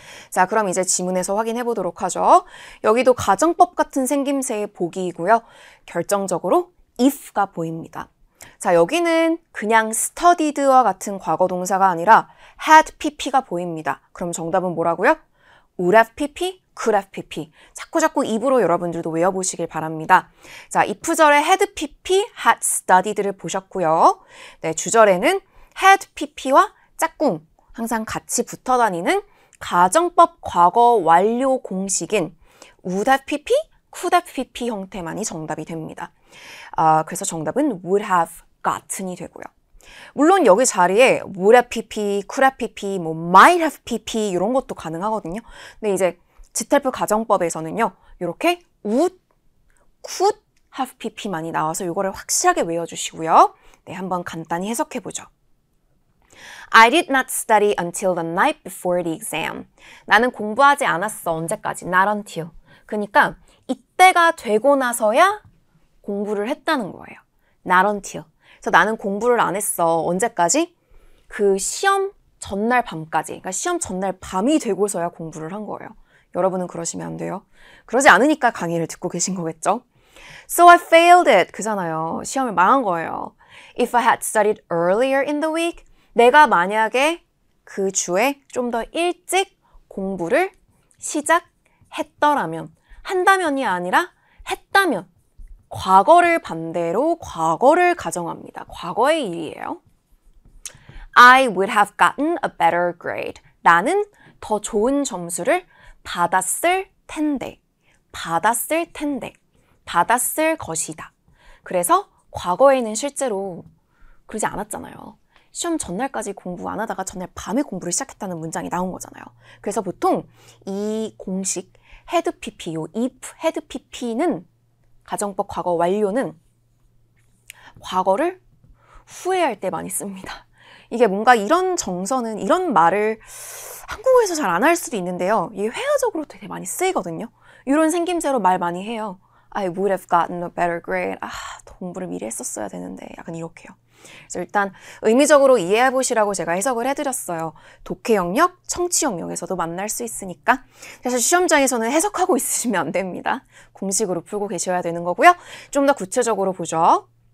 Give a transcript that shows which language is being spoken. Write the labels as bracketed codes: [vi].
[ko] 자, 그럼 이제 지문에서 확인해 보도록 하죠. 여기도 가정법 같은 생김새의 보기이고요. 결정적으로 if가 보입니다. 자, 여기는 그냥 studied와 같은 과거 동사가 아니라 had pp가 보입니다. 그럼 정답은 뭐라고요? [en] would have pp, could have pp. [ko] 자꾸 입으로 여러분들도 외워보시길 바랍니다. 자, if절에 had pp, had studied를 보셨고요. 네, 주절에는 had pp와 짝꿍 항상 같이 붙어 다니는 가정법 과거 완료 공식인 would have pp, could have pp 형태만이 정답이 됩니다. 그래서 정답은 would have gotten이 되고요. 물론 여기 자리에 would have pp, could have pp, 뭐 might have pp 이런 것도 가능하거든요. 근데 이제 지텔프 가정법에서는요. 이렇게 would, could have pp만이 나와서 이거를 확실하게 외워주시고요. 네, 한번 간단히 해석해보죠. [en] I did not study until the night before the exam. [ko] 나는 공부하지 않았어. 언제까지? [en] Not until. [ko] 그러니까 이때가 되고 나서야 공부를 했다는 거예요. [en] Not until. [ko] 그래서 나는 공부를 안 했어. 언제까지? 그 시험 전날 밤까지. 그러니까 시험 전날 밤이 되고서야 공부를 한 거예요. 여러분은 그러시면 안 돼요. 그러지 않으니까 강의를 듣고 계신 거겠죠? [en] So I failed it. [ko] 그잖아요. 시험을 망한 거예요. [en] If I had studied earlier in the week, [ko] 내가 만약에 그 주에 좀 더 일찍 공부를 시작했더라면, 한다면이 아니라 했다면, 과거를 반대로 과거를 가정합니다. 과거의 일이에요. [en] I would have gotten a better grade. [ko] 나는 더 좋은 점수를 받았을 텐데, 받았을 텐데, 받았을 것이다. 그래서 과거에는 실제로 그러지 않았잖아요. 시험 전날까지 공부 안 하다가 전날 밤에 공부를 시작했다는 문장이 나온 거잖아요. 그래서 보통 이 공식 had pp, 요 if had pp는 가정법 과거 완료는 과거를 후회할 때 많이 씁니다. 이게 뭔가 이런 정서는, 이런 말을 한국어에서 잘 안 할 수도 있는데요. 이게 회화적으로 되게 많이 쓰이거든요. 이런 생김새로 말 많이 해요. [en] I would have gotten a better grade. [ko] 더 공부를 미리 했었어야 되는데. 약간 이렇게요. 그래서 일단 의미적으로 이해해 보시라고 제가 해석을 해드렸어요. 독해 영역, 청취 영역에서도 만날 수 있으니까. 사실 시험장에서는 해석하고 있으시면 안 됩니다. 공식으로 풀고 계셔야 되는 거고요. 좀 더 구체적으로 보죠.